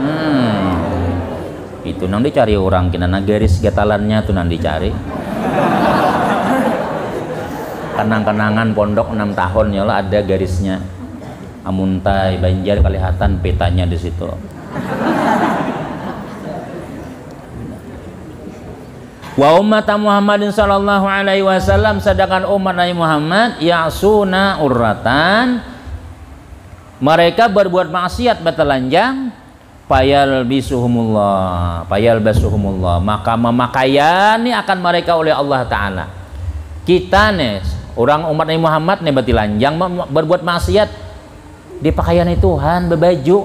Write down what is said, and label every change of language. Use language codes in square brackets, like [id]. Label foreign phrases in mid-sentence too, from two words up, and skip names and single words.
[bjn] Itu nang dicari orang kena nang garis getalannya tuh nang dicari. Kenang-kenangan pondok 6 tahun ya lah ada garisnya. Amuntai Banjar kelihatan petanya di situ. [ar] وأمة محمد صلى الله عليه وسلم, [bjn] sedangkan umat Nabi Muhammad [ar] يعصون عراة, [bjn] mereka berbuat maksiat betelanjang, [ar] فيلبسهم الله, [bjn] maka memakaiani akan mereka oleh Allah Ta'ala. Kita nih orang umat Nabi Muhammad nih betelanjang berbuat maksiat di pakaian Tuhan berbaju.